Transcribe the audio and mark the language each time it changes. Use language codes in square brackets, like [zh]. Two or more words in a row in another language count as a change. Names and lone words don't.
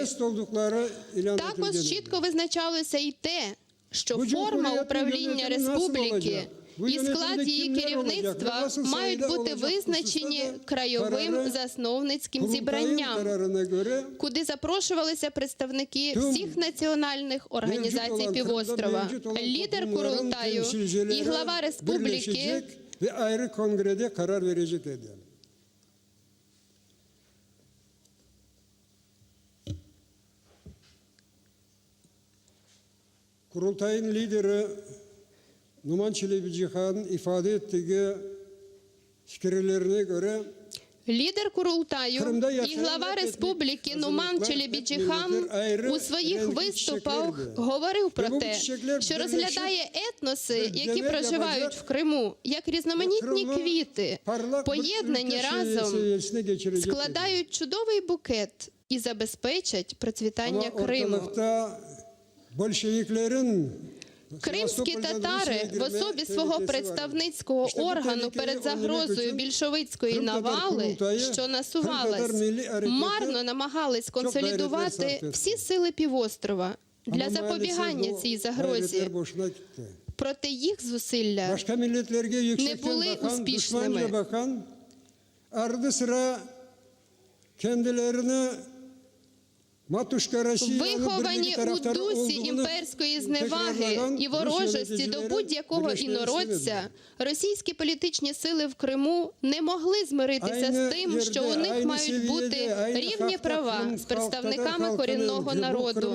[uk] Також чітко визначалося і те, що форма управління республіки і склад її керівництва мають бути визначені краєвим засновницьким зібранням, куди запрошувалися представники всіх національних організацій півострова, лідер Курултаю і глава республіки [tr] Kurultayın lideri Numan Çelebi Cihan'ın ifade ettiği fikirlerine göre [uk] Лідер Курултаю [tr] Кримда [uk] і [tr] yaşayan [uk] глава [tr] etnik [uk] республіки [tr] azınlıklar, [uk] Нуман [tr] etnik [uk] Челебіджіхан [tr] milletler ayrı [uk] у своїх [tr] renk [uk] виступах [tr] çiçeklerdi. [uk] говорив про [tr] Ve bu [uk] те, [tr] çiçekler [uk] що [tr] birleşip [uk] розглядає етноси, [tr] bir [uk] які [tr] cennet [uk] проживають [tr] yapacak [uk] в Криму, як різноманітні [tr] Kırım'ı [uk] квіти, [tr] parlak bir [uk] поєднані [tr] ülke [uk] разом, [tr] seviyesine geçirecek dedi. [uk] складають чудовий букет і забезпечать процвітання [tr] Ama [uk] Криму. [tr] ortalıkta Bolşeviklerin [uk] Кримські татари в особі свого представницького органу перед загрозою більшовицької навали, що насувалась, марно намагались консолідувати всі сили півострова для запобігання цій загрозі. Проте їх зусилля [tr] Başka milletlerge [uk] не [tr] yüksekten [uk] були [tr] bakan, düşmanca [uk] успішними. [tr] bakan, ardı sıra kendilerine [ru] Матушка Росія [uk] Виховані у дусі імперської зневаги і ворожості до будь-якого інородця, російські політичні сили в Криму не могли змиритися з тим, що у них мають бути рівні права з представниками корінного народу.